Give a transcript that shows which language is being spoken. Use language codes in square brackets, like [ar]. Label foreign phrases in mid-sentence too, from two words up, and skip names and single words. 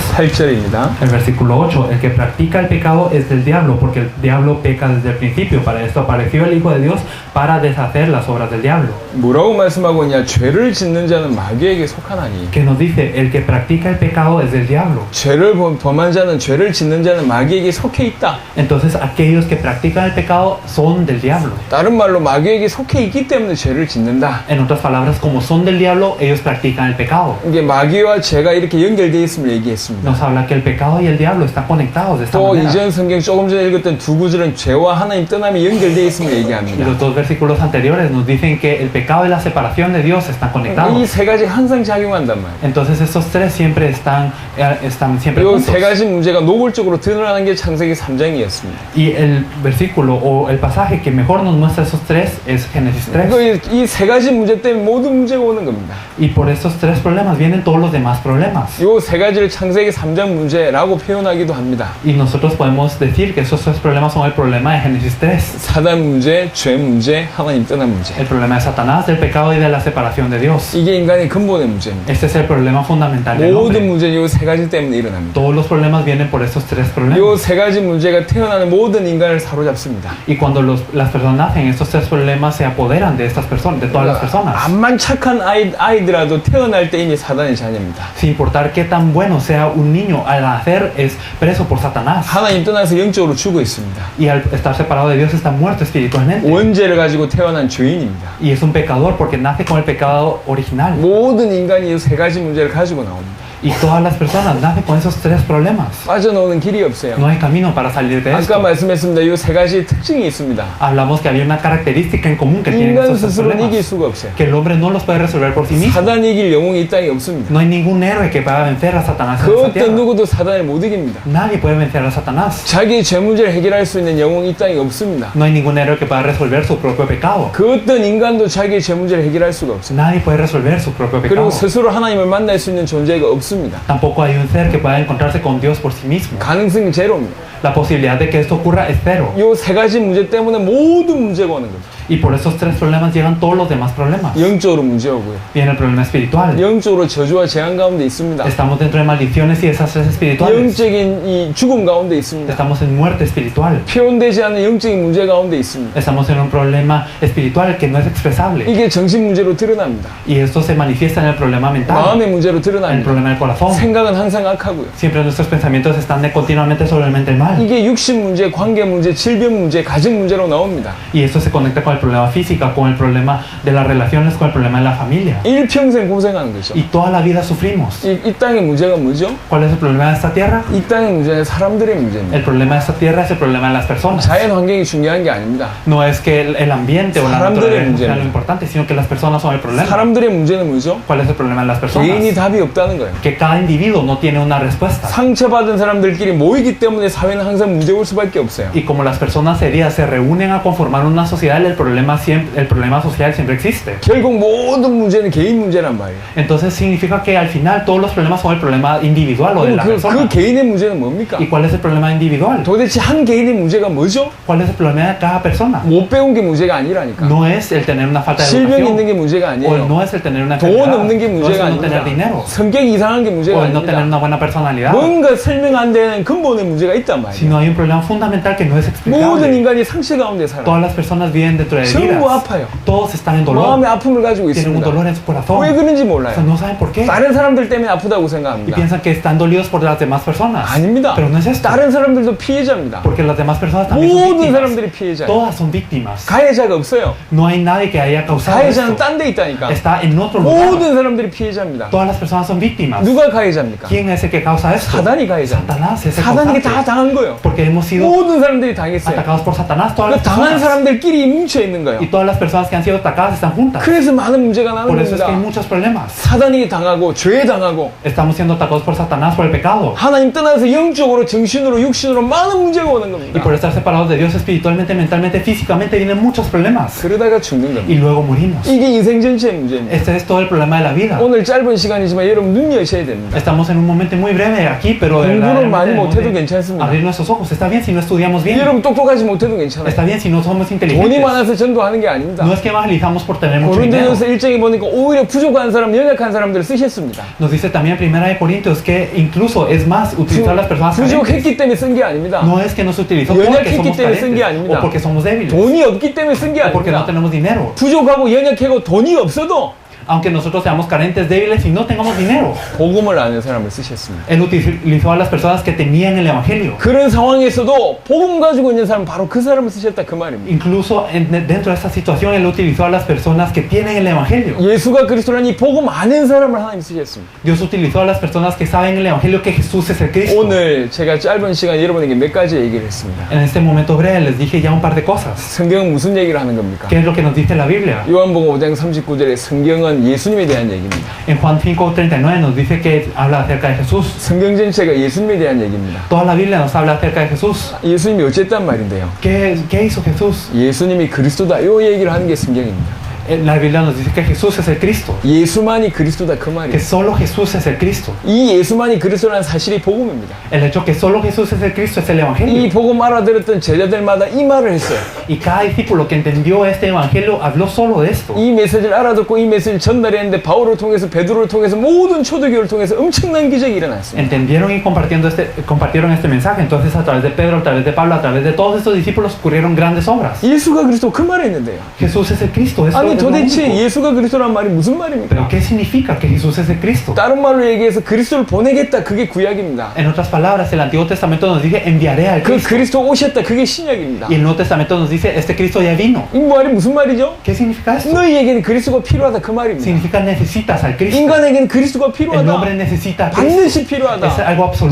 [ko] 8절입니다. [es] El versículo 8, el que practica el pecado es del diablo, porque el diablo peca desde el principio. Para esto apareció el Hijo de Dios, para deshacer las obras del diablo. [ko] 뭐라고 말씀하고 있냐? 죄를 짓는 자는 마귀에게 속하나니. [es] Que nos dice, el que practica el pecado es del diablo. [ko] 죄를 범한 자는 죄를 짓는 자는 마귀에게 속해 있다. [es] Entonces aquellos que practican el pecado son del diablo. [ko] 다른 말로 마귀에게 속해 있기 때문에 죄를 짓는다. [es] En otras palabras, como son del diablo, ellos practican el pecado. [ko] 이게 마귀와 죄가 이렇게 연결 연결되어 있음을 얘기했습니다. [es] nos habla que el pecado y el diablo están conectados de esta [ko] 또 [es] manera. [ko] 이전 성경 조금 전에 읽었던 두 구절은 죄와 하나님 떠남이 연결되어 있음을 [es] Y [ko] 얘기합니다. [es] los dos versículos anteriores nos dicen que el pecado y la separación de Dios están [ko] 이 [es] conectados. [ko] 세 가지가 항상 작용한단 말이에요. [es] Entonces estos tres siempre están siempre [ko] 이 [es] juntos. [ko] 세 가지 문제가 노골적으로 드러나는 게 창세기 3장이었습니다. [es] Y el versículo o el pasaje que mejor nos muestra esos tres es Génesis 3. [ko] 이 세 가지 문제 때문에 모든 문제가 오는 겁니다. [es] Y por estos tres problemas vienen todos los demás problemas. [ko] 이 세 가지를 창세기 3장 문제라고 표현하기도 합니다. [es] Y nosotros podemos decir que esos tres problemas son el problema de Génesis 3. [ko] 사단 문제, 죄 문제, 하나님 떠난 문제. [es] El problema de Satanás, del pecado y de la separación de Dios. [ko] 이게 인간의 근본의 문제입니다. [es] Este es el problema fundamental del [ko] 모든 [es] hombre. [ko] 문제는 이 세 가지 때문에 일어납니다. [es] Todos los problemas vienen por estos tres problemas. [ko] 이 세 가지 문제가 태어나는 모든 인간을 사로잡습니다. [es] Y cuando las personas nacen, estos tres problemas se apoderan de estas personas, de todas las personas. [ko] 암만 착한 아이들아도 태어날 때 이미 사단의 자녀입니다. [es] Sin importar qué tan bueno sea un niño, al nacer es preso por Satanás. [ko] 하나님 떠나서 영적으로 죽어 있습니다. [es] Y al estar separado de Dios está muerto espiritualmente. [ko] 원죄를 가지고 태어난 죄인입니다. [es] Y es un pecador porque nace con el pecado original. [ko] 모든 인간이 이 세 가지 문제를 가지고 나옵니다. [es] Y todas las personas nacen con esos tres problemas. [ko] 빠져나오는 길이 없어요. [es] No hay camino para salir de [ko] 아까 [es] esto. [ko] 말씀했습니다. 이 세 가지 특징이 있습니다. [es] Hablamos que había una característica en común que tienen [ko] 인간 [es] estos tres [ko] 스스로는 이길 [es] problemas. [ko] 수가 없어요. [es] Que el hombre no los puede resolver por sí mismo. [ko] 사단이 이길 영웅이 이 땅에 없습니다. [es] No hay ningún héroe que pueda vencer a Satanás en [ko] 그 [es] esta [ko] 어떤 [es] tierra. [ko] 누구도 사단을 못 이깁니다. [es] Nadie puede vencer a Satanás. [ko] 자기 죄 문제를 해결할 수 있는 영웅이 이 땅에 없습니다. [es] No hay ningún héroe que pueda resolver su propio pecado. [ko] 그 어떤 인간도 자기의 죄 문제를 해결할 수가 없습니다. [es] Nadie puede resolver su propio [ko] 그리고 [es] pecado. [ko] 스스로 하나님을 만날 수 있는 존재가 없습니다. [es] Tampoco hay un ser que pueda encontrarse con Dios por sí mismo. [ko] 가능성이 제로입니다. [es] La posibilidad de que esto ocurra es cero. [ko] 이 세 가지 문제 때문에 모든 문제가 오는 거죠. [es] Y por esos tres problemas llegan todos los demás problemas. [ko] 영적으로 문제 오고요. [es] Viene el problema espiritual. [ko] 영적으로 저주와 재앙 가운데 있습니다. [es] Estamos dentro de maldiciones y desastres espirituales. [ko] 영적인 이 죽음 가운데 있습니다. [es] Estamos en muerte espiritual. [ko] 표현되지 않는 영적인 문제 가운데 있습니다. [es] Estamos en un problema espiritual que no es expresable. [ko] 이게 정신 문제로 드러납니다. [es] Y esto se manifiesta en el problema mental, [ko] 마음의 문제로 [es] en el [ko] 드러납니다. [es] problema del corazón. [ko] 생각은 항상 악하고요. [es] Siempre nuestros pensamientos están continuamente sobre el mente del mal. [ko] 이게 육신 문제, 관계 문제, 질병 문제, 가정 문제로 나옵니다. [es] Y esto se conecta con el problema físico, con el problema de las relaciones, con el problema de la familia. [ko] 일평생 고생하는 거죠. [es] Y toda la vida sufrimos. [ko] 이 땅의 문제가 뭐죠? [es] ¿Cuál es el problema de esta tierra? [ko] 이 땅의 문제는 사람들의 문제입니다. [es] El problema de esta tierra es el problema de las personas. [ko] 자연 환경이 중요한 게 아닙니다. [es] No es que el ambiente o la [ko] 사람들의 [es] naturaleza sea lo [ko] 문제입니다. [es] importante, sino que las personas son el problema. [ko] 사람들의 문제는 뭐죠? [es] ¿Cuál es el problema de las personas? [ko] 개인이 답이 없다는 거예요. [es] Que cada individuo no tiene una respuesta. [ko] 상처받은 사람들끼리 모이기 때문에 사회는 항상 문제 올 수밖에 없어요. [es] Y como las personas heridas se reúnen a conformar una sociedad, el problema social siempre existe. [ko] 결국 모든 문제는 개인 문제란 말이에요. [es] Entonces significa que al final todos los problemas son el problema individual o de la [ko] 그 [es] persona. [ko] 개인의 문제는 뭡니까? [es] ¿Y cuál es el problema individual? [ko] 도대체 한 개인의 문제가 뭐죠? [es] ¿Cuál es el problema de cada persona? [ko] 못 배운 게 문제가 아니라니까. [es] No es el tener una falta de [ko] 질병 있는 [es] educación, [ko] 게 문제가 [es] o [ko] 아니에요. [es] no es el tener una [ko] 돈 [es] enfermedad, [ko] 없는 게 [es] o es [ko] 문제가 [es] el no tener [ko] 아닙니다. [es] dinero, [ko] 성격이 이상한 게 문제가 [es] o el no tener [ko] 아닙니다. [es] una buena personalidad, [ko] 뭔가 설명 안 되는 근본의 문제가 있단 말이에요. [es] sino hay un problema fundamental que no es [ko] 모든 [es] explicable. [ko] 인간이 상처 가운데 살아요. [es] Todas las personas viven dentro de [ko] 전부 [es] heridas. [ko] 아파요. [es] Todos están en dolor. [ko] 마음의 아픔을 가지고 [es] Tienen un [ko] 있습니다. [es] dolor en su corazón. [ko] 왜 그런지 [es] O sea, [ko] 몰라요. [es] no saben por qué. [ko] 다른 사람들 때문에 아프다고 [es] Y [ko] 생각합니다. [es] piensan que están dolidos por las demás personas. [ko] 아닙니다. [es] Pero no es esto. [ko] 다른 사람들도 피해자입니다. [es] Porque las demás personas también son [ko] 모든 [es] víctimas. [ko] 사람들이 피해자예요. [es] Todas son víctimas. [ko] 가해자가 없어요. [es] No hay nadie que haya causado [ko] 가해자는 [es] esto. [ko] 딴 데 있다니까. [es] Está en otro lugar. [ko] 모든 사람들이 피해자입니다. [es] Todas las personas son víctimas. [ko] 누가 가해자입니까? [es] ¿Quién es el que causa esto? [ko] 사단이 가해자입니다. [es] Satanás es el [ko] 사단에게 다 [es] causante. [ko] 당한 거예요. [es] Porque hemos sido [ko] 모든 사람들이 당했어요. [es] atacados por Satanás. Todas [ko] 그 [es] las [ko] 당한 [es] personas. [ko] 사람들끼리 뭉쳐 있는 거예요. [es] Y todas las personas que han sido atacadas están juntas. [ko] 그래서 많은 문제가 나는 [es] Por eso es que hay [ko] 겁니다. [es] muchos problemas. [ko] 사단이 당하고 죄 당하고 [es] Estamos siendo atacados por Satanás por el pecado. [ko] 하나님 떠나서 영적으로 정신으로 육신으로 많은 문제가 오는 [es] Y [ko] 겁니다. [es] por estar separados de Dios espiritualmente, mentalmente, físicamente, vienen muchos problemas. [ko] 그러다가 죽는 겁니다. [es] Y luego morimos. [ko] 이게 인생 전체의 문제입니다. [es] Este es todo el problema de la vida. [ko] 오늘 짧은 시간이지만 여러분 눈 여셔야 됩니다. [es] Estamos en un momento muy breve aquí, pero [ko] 공부를 많이 [es] debemos [ko] 못해도 [es] de [ko] 괜찮습니다. [es] abrir nuestros ojos. Está bien si no estudiamos bien. [ko] 여러분 똑똑하지 못해도 괜찮아요. [es] Está bien si no somos [ko] 돈이 [es] inteligentes. [ko] 많아서 전도하는 게 아닙니다. [es] No es que evangelizamos por tener mucho dinero. [ko] 고린도전서 1장에 보니까 오히려 부족한 사람, 연약한 사람들을 쓰셨습니다. [es] Nos dice también en Primera de Corintios que incluso es más utilizar a las personas carentes. [ko] 부족했기 때문에 쓴 게 아닙니다. [es] No es que nos utilizó porque [ko] 연약했기 [es] somos [ko] 때문에 쓴 게 [es] carentes [ko] 아닙니다. [es] o porque somos débiles [ko] 돈이 없기 때문에 쓴 게 [es] o porque no [ko] 아닙니다. [es] tenemos dinero. [ko] 부족하고 연약하고 돈이 없어도 [es] aunque nosotros seamos carentes, débiles y no tengamos dinero. [ko] 복음을 아는 사람을 쓰셨습니다. [es] Él utilizó a las personas que tenían el Evangelio. [ko] 그런 상황에서도 복음 가지고 있는 사람 바로 그 사람을 쓰셨다 그 말입니다. [es] Incluso dentro de esta situación, Él utilizó a las personas que tienen el Evangelio. [ko] 예수가 그리스도라는 이 복음 아는 사람을 하나님 쓰셨습니다. [es] Dios utilizó a las personas que saben el Evangelio que Jesús es el Cristo. [ko] 오늘 제가 짧은 시간 여러분에게 몇 가지 얘기를 했습니다. [es] En este momento breve les dije ya un par de cosas. [ko] 성경은 무슨 얘기를 하는 겁니까? [es] ¿Qué es lo que nos dice la Biblia? [ko] 요한복음 5장 39절에 성경은 예수님에 대한 얘기입니다. [es] En Juan 5:39 nos dice que habla acerca de Jesús. [ko] 성경 전체가 예수님에 대한 얘기입니다. [es] Toda la Biblia nos habla acerca de Jesús. [ko] 예수님이 어쨌단 말인데요. [es] ¿Qué hizo Jesús? [ko] 예수님이 그리스도다 이 얘기를 하는 게 성경입니다. [es] La Biblia nos dice que Jesús es el Cristo. [ko] 예수만이 그리스도다 그 [es] Que [ko] 말이에요. [es] solo Jesús es el Cristo. [ko] 이 예수만이 그리스도라는 사실이 복음입니다. [es] El hecho que solo Jesús es el Cristo es el [ko] 이 [es] Evangelio. [ko] 복음 알아들었던 제자들마다 이 말을 했어요. [es] Y cada discípulo que entendió este Evangelio habló solo de esto. [ko] 이 메시지를 알아듣고 이 메시지를 전달했는데 바울을 통해서 베드로를 통해서 모든 초대교회를 통해서 엄청난 기적이 일어났습니다. [es] Entendieron y compartieron este mensaje. Entonces a través de Pedro, a través de Pablo, a través de todos estos discípulos ocurrieron grandes obras. [ko] 예수가 그리스도 그 말을 했는데요. [es] Jesús es el Cristo. Eso [ko] 아니 [es] es lo [ko] 도대체 [es] único. [ko] 예수가 그리스도란 말이 무슨 [es] Pero [ko] 말입니까? [es] ¿qué significa que Jesús es el Cristo? [ko] 다른 말로 얘기해서 그리스도를 보내겠다 그게 구약입니다. [es] En otras palabras, el Antiguo Testamento nos dice enviaré al [ko] 그 [es] Cristo. [ko] 그리스도 오셨다 그게 신약입니다. [es] Y el Nuevo Testamento nos dice este Cristo ya vino. [ko] 이 말이 무슨 말이죠? [es] ¿Qué significa esto? [ko] 너희에게는 그리스도가 필요하다 그 말입니다. [es] Significa necesitas al Cristo. [ko] 인간에게는 그리스도가 [es] El hombre [ko] 필요하다. [es] necesita a Cristo. [ko] 반드시 [es] Es [ko] 필요하다. [es] algo absoluto.